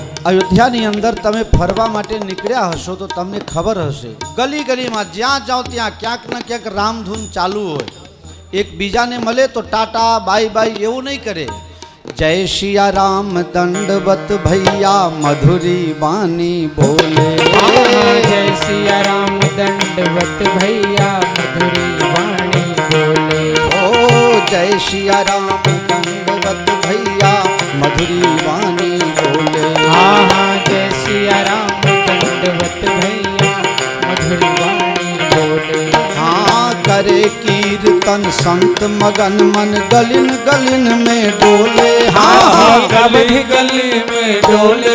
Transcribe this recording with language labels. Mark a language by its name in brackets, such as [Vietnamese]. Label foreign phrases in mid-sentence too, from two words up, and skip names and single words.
[Gujarati] અયોધ્યાની અંદર તમે ફરવા માટે નીકળ્યા હશો તો તમને ખબર હશે, ગલી ગલીમાં જ્યાં જાઓ ત્યાં ક્યાંક ને ક્યાંક રામધૂન ચાલુ હોય. એકબીજાને મળે તો [English] tata bye bye [Gujarati] એવું નહીં કરે. [Hindi] जय सिया राम दंडवत भैया मधुरी वाणी बोले. जय सिया राम दंडवत भैया मधुरी वाणी बोले. ओ जय सिया राम दंडवत भैया मधुरी वाणी बोले. हाँ हाँ जय सिया राम दंडवत भैया मधुरी वाणी बोले. हाँ करे कीर्तन संत मगन मन गलिन गलिन में डोले. हाँ हाँ गली गली में डोले.